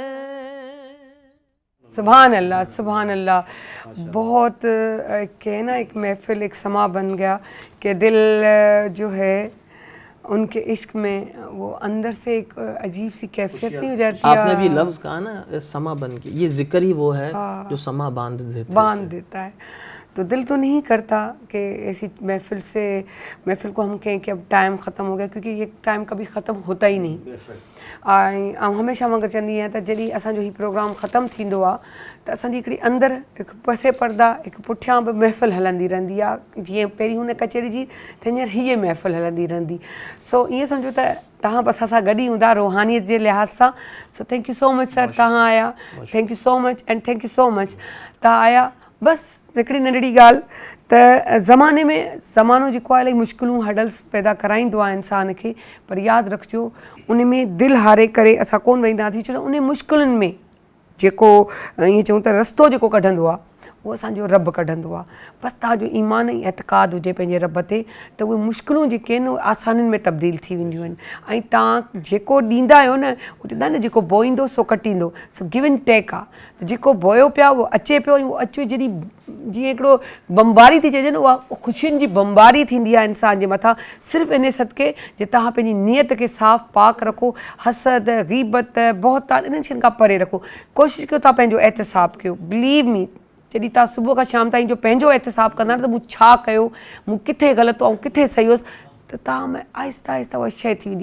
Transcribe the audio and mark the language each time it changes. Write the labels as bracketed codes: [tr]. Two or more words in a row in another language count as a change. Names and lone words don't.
[ur] سبحان اللہ سبحان اللہ، بہت کہنا ایک محفل ایک سما بن گیا کہ دل جو ہے ان کے عشق میں وہ اندر سے ایک عجیب سی کیفیت نہیں ہو جاتی ہے۔ آپ نے بھی لفظ کہا نا سما بن کے، یہ ذکر ہی وہ ہے جو سما باندھ دیتا ہے۔ تو دل تو نہیں کرتا کہ ایسی محفل کو ہم کہیں کہ اب ٹائم ختم ہو گیا، کیونکہ یہ ٹائم کبھی ختم ہوتا ہی نہیں۔ ہمیشہ مگر [sd] چवंदी आहियां त जॾहिं असांजो ही प्रोग्राम ख़तमु थींदो आहे त असांजी हिकिड़ी अंदरि हिकु पसे पर्दा हिकु पुठियां बि महफ़िल हलंदी रहंदी आहे, जीअं पहिरीं हुन कचहरी जी त हींअर हीअ महफ़िल हलंदी रहंदी। सो ईअं सम्झो त तव्हां बि असां सां गॾु ई हूंदा रूहानियत जे लिहाज़ सां। सो [en] Thank you so much sir, [sd] तव्हां आया, [en] Thank you so much and thank you so much [sd] तव्हां आया। बसि हिकिड़ी नंढड़ी ॻाल्हि त ज़माने में ज़मानो जेको आहे इलाही मुश्किलूं हडल्स पैदा कराईंदो आहे इंसान खे, पर यादि रखिजो उन में दिलि हारे करे असां कोन वेंदासीं, छो त उन मुश्किलुनि में जेको ईअं चऊं त रस्तो जेको कढंदो आहे उहो असांजो रब कढंदो आहे। बसि तव्हांजो ईमान ऐं एतिक़ाद हुजे पंहिंजे रब ते त उहे मुश्किलूं जेके आहिनि उहे आसानियुनि में तब्दील थी वेंदियूं आहिनि। ऐं तव्हां जेको ॾींदा आहियो न, उहो चवंदा आहिनि न जेको बोईंदो सो कटींदो। सो [en] give and take [sd] आहे, त जेको बोयो पिया उहो अचे पियो, ऐं उहो अचे जॾहिं जीअं हिकिड़ो बमबारी थी चइजे न, उहा ख़ुशियुनि जी बमबारी थींदी आहे इंसान जे मथां, सिर्फ़ु इन सदके जे तव्हां पंहिंजी नियत खे साफ़ पाक रखो, हसद ग़ीबत बहतान इन्हनि शयुनि खां परे रखो। कोशिशि कयो तव्हां पंहिंजो एहतिसाब कयो। [en] believe me, [sd] जॾहिं तव्हां सुबुह खां शाम ताईं जो पंहिंजो एहतिसाब कंदा न त मूं छा कयो, मूं किथे ग़लति हो ऐं किथे सही हुअसि, त तव्हां में आहिस्ता आहिस्ता उहा शइ थी वेंदी।